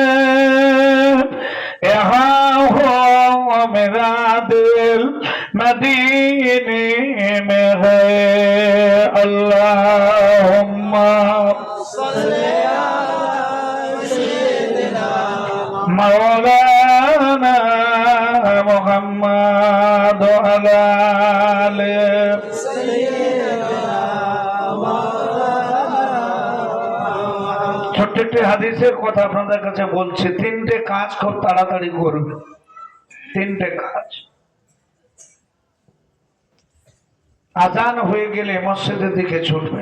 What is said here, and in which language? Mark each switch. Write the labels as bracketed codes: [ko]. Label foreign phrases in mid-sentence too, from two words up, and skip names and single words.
[ur] یہاں ہو میرا دل مدینے میں ہے، [ar] اللہم صلی علی سیدنا مولانا محمد وعلی آلہ [bn] ছোট্ট একটি হাদিসের কথা আপনাদের কাছে বলছি। 3টে কাজ খুব তাড়াতাড়ি করবে, 3টে কাজ। আজান হয়ে গেলে মসজিদের দিকে ছুটবেন।